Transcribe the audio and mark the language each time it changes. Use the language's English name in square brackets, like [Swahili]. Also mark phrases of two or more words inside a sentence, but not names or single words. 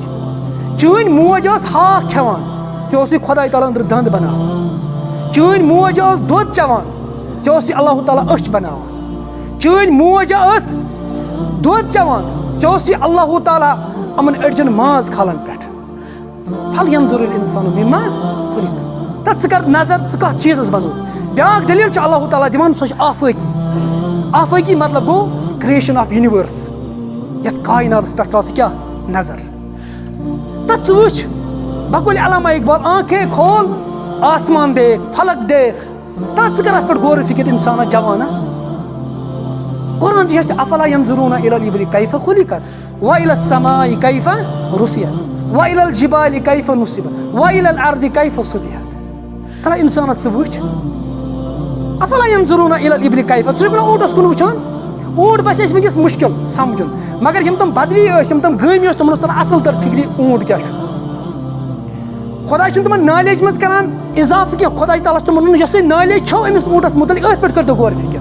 [Kashmiri] چٲنۍ موج ٲس ہاکھ کھٮ۪وان ژےٚ اوسُے خۄداے تعالیٰ أنٛدرٕ دنٛد بناوان. چٲنۍ موج ٲس دۄد چٮ۪وان ژےٚ اوسُے اللہ تعالیٰ أچھ بناوان. چٲنۍ موج ٲس دۄد چٮ۪وان ژےٚ اوسُے اللہ تعالیٰ یِمن أڈجن ماز کھالان پٮ۪ٹھ. [Arabic] فَلْيَنظُرِ الْإِنسانُ مِمَّا خُلِقَ [Kashmiri] تتھ ژٕ کر نظر ژٕ کتھ چیٖزس بنووُکھ. بیٛاکھ دٔلیٖل چھُ اللہ تعالیٰ دِوان سۄ چھِ آفٲقی. آفٲقی مطلب گوٚو [English] creation of universe [Kashmiri] یتھ کائناتس پٮ۪ٹھ ترٛاو ژٕ کیٛاہ نظر. [Urdu] تتھ ژٕ وٕچھ بقول علامہ اقبال آنکھے کھول آسمان دیکھ فلک دیکھ. [Kashmiri] تتھ ژٕ کر اتھ پٮ۪ٹھ غورِ فِکر انسانا جوانا. قرآن تہِ چھِ [Arabic] افلا ینظرون الى الابل کیف خلقت والى السماء کیف رفعت والى الجبال کیف نصبت والى الارض کیف سطحت. [Kashmiri] ترا انسانس ژٕ وٕچھ [Arabic] افلا ینظرون الى الابل کیف. [Kashmiri] ژٕ چھُکھ نہ اوٗنٹس کُن وٕچھان. اوٗنٹ باسہِ اَسہِ وٕنکیٚس مُشکِل سمجُن مگر یِم تِم بدوی ٲسۍ یِم تِم گٲمی ٲسۍ تِمن اوس تران اصل تر فِکرِ اوٗنٹ کیٛاہ چھُ. خۄدا چھُنہٕ تِمن نالیج منٛز کران اضافہٕ کینٛہہ. خۄدا تعالیٰ چھُ تِمن ونان یۄس تۄہہِ نالیج چھو أمِس اوٗنٹس مُتعلِق أتھۍ پٮ۪ٹھ کٔرۍتو غورِ فِکر.